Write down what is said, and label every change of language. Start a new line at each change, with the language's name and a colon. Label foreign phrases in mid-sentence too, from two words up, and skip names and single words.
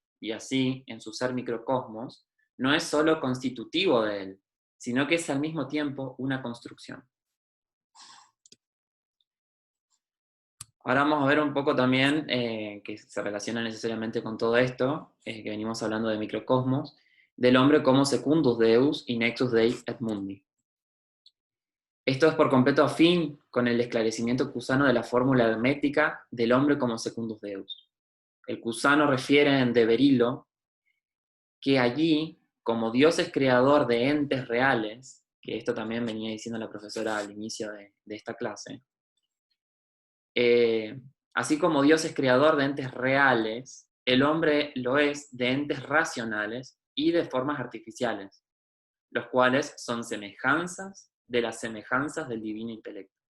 Spanish: Y así, en su ser microcosmos, no es solo constitutivo de él, sino que es al mismo tiempo una construcción. Ahora vamos a ver un poco también, que se relaciona necesariamente con todo esto, que venimos hablando de microcosmos, del hombre como
Latin: secundus Deus
Spanish: y
Latin: nexus Dei et Mundi.
Spanish: Esto es por completo afín con el esclarecimiento cusano de la fórmula hermética del hombre como
Latin: secundus Deus.
Spanish: El cusano refiere en De Berilo que allí, como Dios es creador de entes reales, que esto también venía diciendo la profesora al inicio de esta clase, así como Dios es creador de entes reales, el hombre lo es de entes racionales y de formas artificiales, los cuales son semejanzas de las semejanzas del divino intelecto.